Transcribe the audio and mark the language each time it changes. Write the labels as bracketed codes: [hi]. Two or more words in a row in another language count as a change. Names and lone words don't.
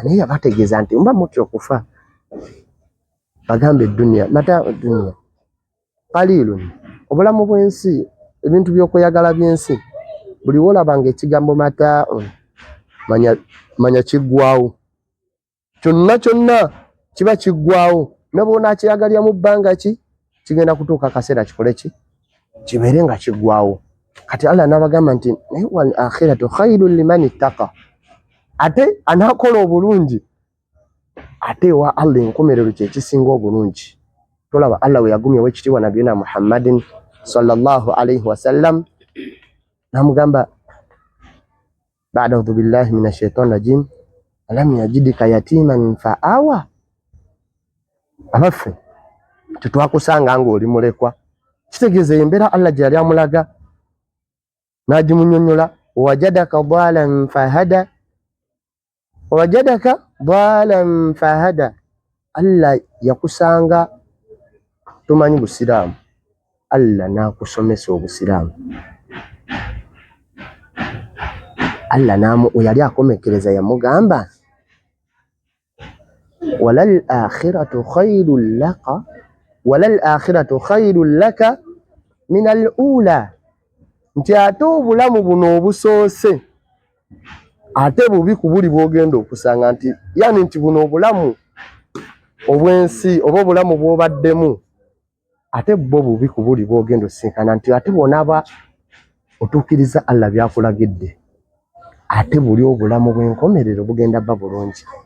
[lg] Naye yabategeeza nti mba mutya okufa. Bagamba edduniya [ar] متاع الدنيا قليل, [lg] obulamu bw'ensi, ebintu by'okweyagala by'ensi, buli wolabanga ekigambo mataa'un manya kiggwawo. Kyonna kiba kiggwawo, ne bw'onaakiyagalya mu bbanga kigenda kutuuka akaseera kikole kibeere nga kiggwawo. Kati Allah n'abagamba nti naye [ar] والآخرة خير لمن اتقى, [lg] ate anaakola obulungi ate wa Allah enkomerero kyekisinga obulungi. Tolaba Allah we yagumyewo ekitiibwa Nabiyina Muhammadin [ar] صلى الله عليه وسلم, [lg] n'amugamba [ar] بعد أعوذ بالله من الشيطان الرجيم ألم يجدك يتيما فآوى. [lg] Abaffe tetwakusanga ng'oli mulekwa, kitegeeza embeera Allah gye yali amulaga n'agimunnyonnyola. [ar] ووجدك ضالا فهدى, [lg] Allah yakusanga tomanyi busiraamu, Allah n'akusomesa obusiraamu. Allah yali akomekkereza yamugamba [ar] وللآخرة خير لك من الأولى, [lg] nti ate obulamu buno obusoose ate bubi ku buli bw'ogenda okusanga. Nti yani nti buno obulamu obw'ensi oba obulamu bw'obaddemu ate bwo bubi ku buli bw'ogenda osinkana. Nti ate bw'onaaba otuukiriza Allah byakulagidde, ate buli obulamu bw'enkomerero bugenda bba bulungi.